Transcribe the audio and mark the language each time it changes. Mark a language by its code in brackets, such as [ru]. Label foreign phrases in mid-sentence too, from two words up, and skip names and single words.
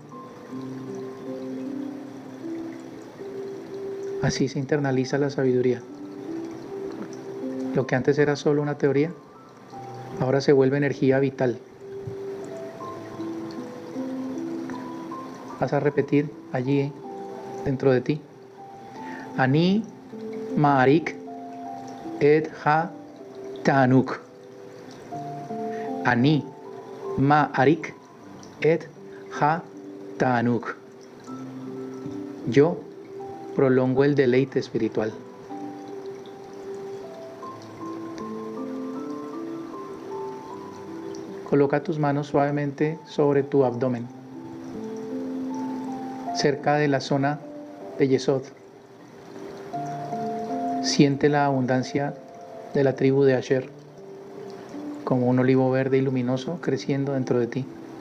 [es] Así se internaliza la sabiduría. Lo que antes era solo una teoría, ahora se vuelve energía vital. Vas a repetir allí dentro de ti: [he] אני מאריך את התענוג. אני מאריך את התענוג. [es] Yo prolongo el deleite espiritual. Coloca tus manos suavemente sobre tu abdomen, cerca de la zona de Yesod. Siente la abundancia de la tribu de Asher, como un olivo verde y luminoso creciendo dentro de ti.